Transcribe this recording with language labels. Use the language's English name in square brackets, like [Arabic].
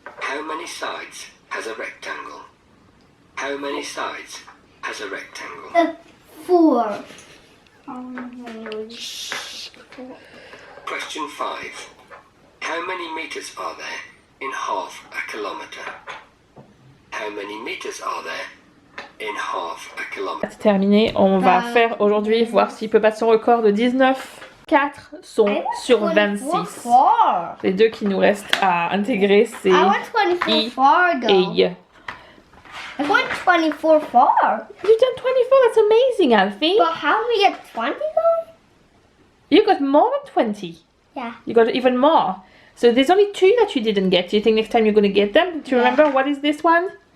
[English] How many sides has a rectangle? How many sides has a rectangle? 4. Question 5. How many meters are there in half a kilometer? How many meters are there in half a kilometer? [French] C'est terminé, on va faire aujourd'hui voir s'il peut battre son record de 19. 4 sont sur 26. Les deux qui nous restent à intégrer c'est I et Y. [English] I got 24 far. You've done 24, that's amazing, Alfie. But how do we get 20 though? You got more than 20. Yeah. You got even more. So there's only 2 that you didn't get. Do you think next time you're going to get them? Do you remember what is this one?